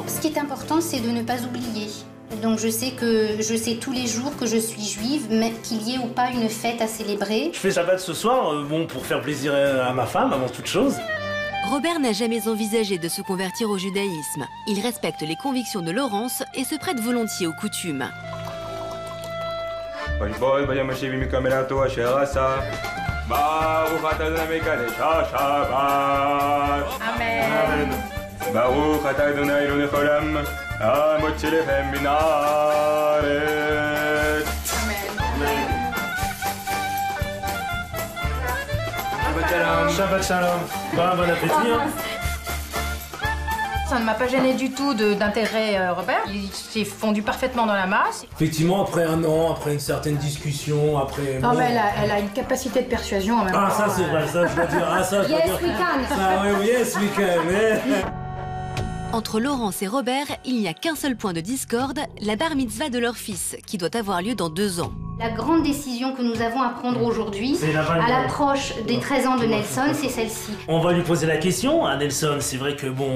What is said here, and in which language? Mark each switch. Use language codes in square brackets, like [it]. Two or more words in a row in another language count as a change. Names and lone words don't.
[fr] Ce qui est important, c'est de ne pas oublier. Donc je sais tous les jours que je suis juive, mais qu'il y ait ou pas une fête à célébrer. Je fais Shabbat ce soir, bon, pour faire plaisir à ma femme, avant toute chose. Robert n'a jamais envisagé de se convertir au judaïsme. Il respecte les convictions de Laurence et se prête volontiers aux coutumes. Amen. [he] ברוך אתה ה׳ אלהינו לעולם המוציא לחם מן הארץ. שבת שלום. [fr] Bon appétit. Hein. Ça ne m'a pas gêné du tout d'intégrer Robert. Il s'est fondu parfaitement dans la masse. Effectivement, après un an, après une certaine discussion, après... Non, mais elle a une capacité de persuasion en même temps. Ah, ça c'est vrai, ça je dois dire. Ah, ça je dois dire. [en] Yes, we can. [fr] Ça, oui, [en] yes, we can. [fr] Entre Laurence et Robert, il n'y a qu'un seul point de discorde, la [he] בר מצוה [fr] de leur fils, qui doit avoir lieu dans 2 ans. La grande décision que nous avons à prendre aujourd'hui, à l'approche des 13 ans de Nelson, c'est celle-ci. On va lui poser la question à Nelson, c'est vrai que bon...